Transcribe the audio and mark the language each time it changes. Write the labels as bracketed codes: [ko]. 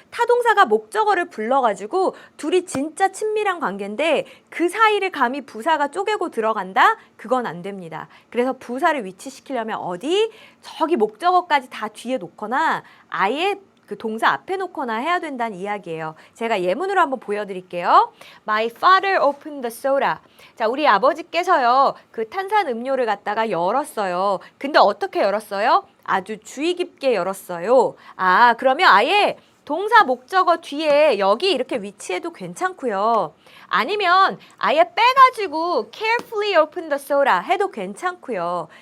[ko] 타동사가 목적어를 불러가지고 둘이 진짜 친밀한 관계인데 그 사이를 감히 부사가 쪼개고 들어간다? 그건 안 됩니다. 그래서 부사를 위치시키려면 어디? 저기 목적어까지 다 뒤에 놓거나 아예 그 동사 앞에 놓거나 해야 된다는 이야기예요. 제가 예문으로 한번 보여드릴게요. [en] My father opened the soda. [ko] 자, 우리 아버지께서요, 그 탄산 음료를 갖다가 열었어요. 근데 어떻게 열었어요? 아주 주의 깊게 열었어요. 아, 그러면 아예 동사 목적어 뒤에 여기 이렇게 위치해도 괜찮고요. 아니면 아예 빼가지고 [en] carefully open the soda [ko] 해도 괜찮고요.